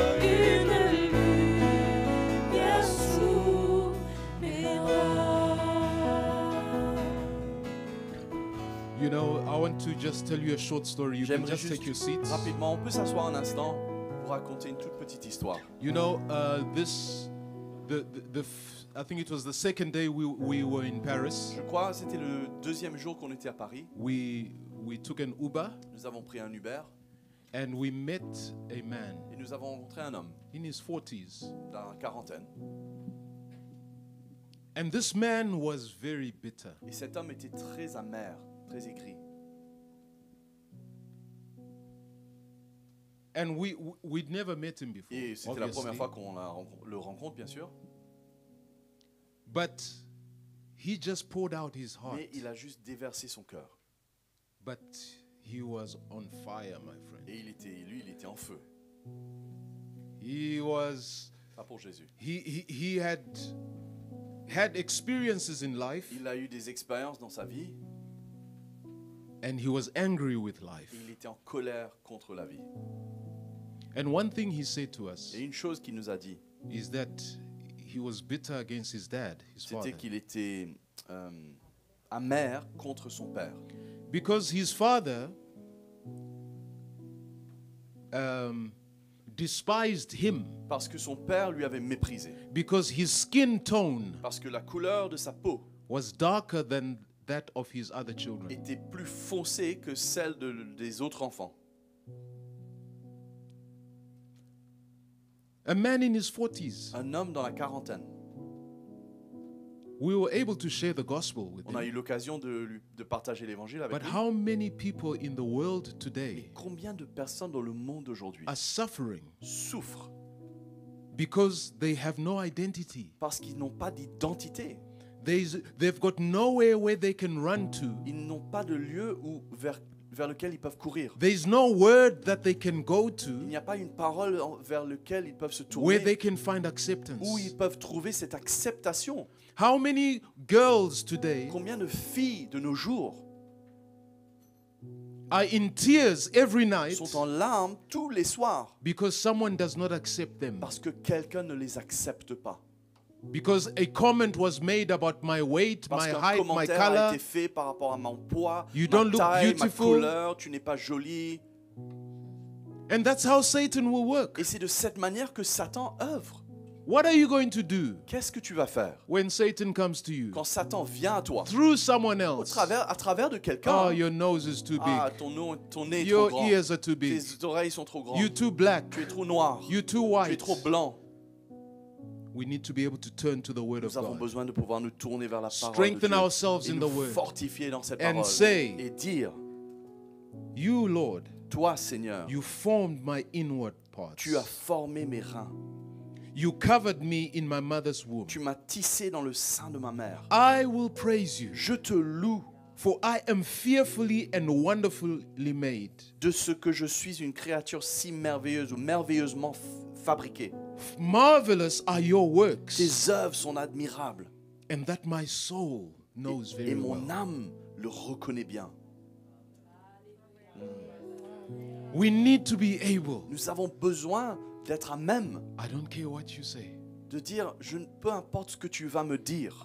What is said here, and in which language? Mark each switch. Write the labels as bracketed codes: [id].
[fr] Une lumière sous mes pas. [en] You know, I want to just tell you a short story. You can [fr] J'aimerais [en] just take your [fr] juste [en] seats. [fr] rapidement, on peut s'asseoir un instant pour raconter une toute petite histoire. [en] You know, I think it was the second day we were in Paris. [fr] Je crois que c'était le deuxième jour qu'on était à Paris. [en] We took an Uber [fr] Nous avons pris un Uber [en] and we met a man [fr] et nous avons rencontré un homme [en] in his 40s. [fr] d'un quarantaine. [en] And this man was very bitter. [fr] Et cet homme était très amer, très aigri. [en] And we'd never met him before. [fr] Et c'était la [en] obviously. [fr] première fois qu'on le rencontre, bien sûr. [en] But he just poured out his heart. [fr] Mais il a juste déversé son cœur. [en] But he was on fire, my friend. [fr] Et lui, il était en feu. [en] He was, [fr] Pas pour Jésus. [en] he had experiences in life, [fr] Il a eu des expériences dans sa vie [en] and he was angry with [fr] et [en] life. [fr] il était en colère contre la vie. [en] And one thing he said to us [fr] Et une chose qu'il nous a dit, [en] is that he was bitter against his dad, his father, [fr] c'était qu'il était amer contre son père. [en] because his father despised him [fr] Parce que son père lui avait méprisé. [en] because his skin tone [fr] Parce que la couleur de sa peau [en] was darker than that of his other children. [fr] était plus foncée que celle des autres enfants. [en] A man in his 40s. [fr] Un homme dans la quarantaine. [en] We were able to share the gospel with [fr] On a eu [en] him. [fr] l'occasion de partager l'évangile avec [en] But [fr] lui. [en] how many people in the world today [fr] Combien de personnes dans le monde aujourd'hui [en] are suffering [fr] souffrent [en] because they have no identity? [fr] parce qu'ils n'ont pas d'identité? [en] They've got nowhere where they can run to. [fr] Ils n'ont pas de lieu vers lequel ils peuvent courir. [en] There's no word that they can go [fr] Il [en] to [fr] n'y a pas une parole vers laquelle ils peuvent se [en] where they [fr] tourner, [en] can find acceptance. [fr] où ils peuvent trouver cette acceptation. [en] How many girls today [fr] Combien de filles de nos jours [en] are in tears every night [fr] sont en larmes tous les soirs [en] because someone does not accept them? [fr] parce que quelqu'un ne les accepte pas? [en] Because a comment was made about my weight, [fr] Parce [en] my [fr] qu'un [en] height, my [fr] commentaire a [en] color. [fr] été fait par rapport à mon poids, [en] You [fr] ma [en] don't look [fr] taille, ma [en] beautiful. [fr] couleur, tu n'es pas jolie. [en] And that's how Satan will work. [fr] Et c'est de cette manière que Satan œuvre. [en] What are you going to do [fr] Qu'est-ce que tu vas faire [en] when Satan comes to you? [fr] quand Satan vient à toi [en] Through someone else. [fr] à travers de Oh, quelqu'un? [en] your nose is too Ah, big. [fr] ton nez est trop [en] Your [fr] grand. [en] ears are too big. [fr] Tes oreilles sont trop grandes. [en] You too black. [fr] Tu es trop noir. [en] You too [fr] Tu es [en] white. [fr] trop blanc. [en] We need to be able to turn to the Word of [fr] Nous avons [en] God [fr] besoin de pouvoir nous tourner vers la parole [en] Strengthen [fr] de Dieu [en] ourselves [fr] et [en] in [fr] nous [en] the Word. [fr] fortifier dans cette [en] And [fr] parole [en] say, [fr] et dire, [en] You, Lord, [fr] toi Seigneur, [en] you formed my inward parts. [fr] tu as formé mes reins. [en] You covered me in my mother's womb. [fr] Tu m'as tissé dans le sein de ma mère. [en] I will praise you, [fr] Je te loue [en] for I am fearfully and wonderfully made. [fr] de ce que je suis une créature si merveilleuse ou merveilleusement fabriquée. [en] Marvelous are your works, [fr] Tes œuvres sont admirables [en] and that my soul knows [fr] et [en] very [fr] mon [en] well. [fr] âme le reconnaît bien. [en] We need to be able, [fr] Nous avons besoin d'être à même [en] I don't care what you say, [fr] de dire, peu importe ce que tu vas me dire,